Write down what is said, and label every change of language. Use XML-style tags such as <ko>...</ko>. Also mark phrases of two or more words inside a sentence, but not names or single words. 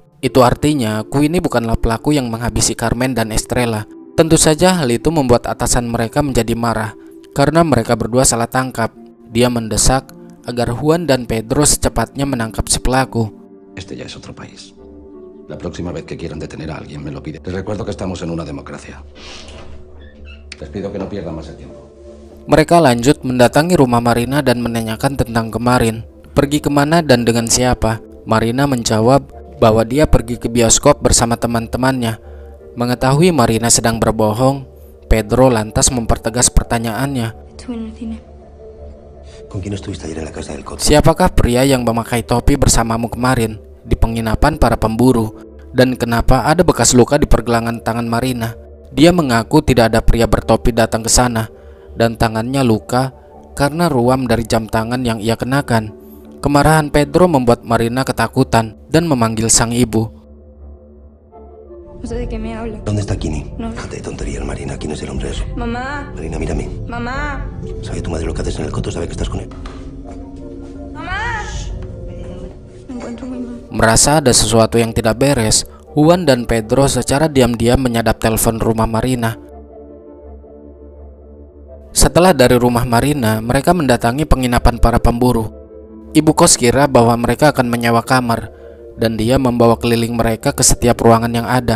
<id>Itu artinya Queenie bukanlah pelaku yang menghabisi Carmen dan Estrella. Tentu saja hal itu membuat atasan mereka menjadi marah, karena mereka berdua salah tangkap. Dia mendesak agar Juan dan Pedro secepatnya menangkap si pelaku.</id> <es>Este ya es otro país. La próxima vez que quieran detener a alguien me lo pide. Les recuerdo que estamos en una democracia. Les pido que no pierdan más el tiempo.</es> <id>Mereka lanjut mendatangi rumah Marina dan menanyakan tentang kemarin. Pergi kemana dan dengan siapa? Marina menjawab bahwa dia pergi ke bioskop bersama teman-temannya. Mengetahui Marina sedang berbohong, Pedro lantas mempertegas pertanyaannya.</id> <es>¿Con quién estuviste ayer en la casa del Coto?</es> <id>Siapakah pria yang memakai topi bersamamu kemarin di penginapan para pemburu? Dan kenapa ada bekas luka di pergelangan tangan Marina? Dia mengaku tidak ada pria bertopi datang ke sana, dan tangannya luka karena ruam dari jam tangan yang ia kenakan. Kemarahan Pedro membuat Marina ketakutan dan memanggil sang ibu.</id> <es>¿Dónde está Kini? No. Déjate de tonterías, Marina. ¿Quién es el hombre ese? Mamá. Marina, mírame. Mamá. ¿Sabe tu madre lo que haces en el Coto? ¿Sabe que estás con él? Mamá. Me encuentro muy mal.</es> <id>Merasa ada sesuatu yang tidak beres, Juan dan Pedro secara diam-diam menyadap telepon rumah Marina. Setelah dari rumah Marina, mereka mendatangi penginapan para pemburu. Ibu kos kira bahwa mereka akan menyewa kamar, dan dia membawa keliling mereka ke setiap ruangan yang ada.</id>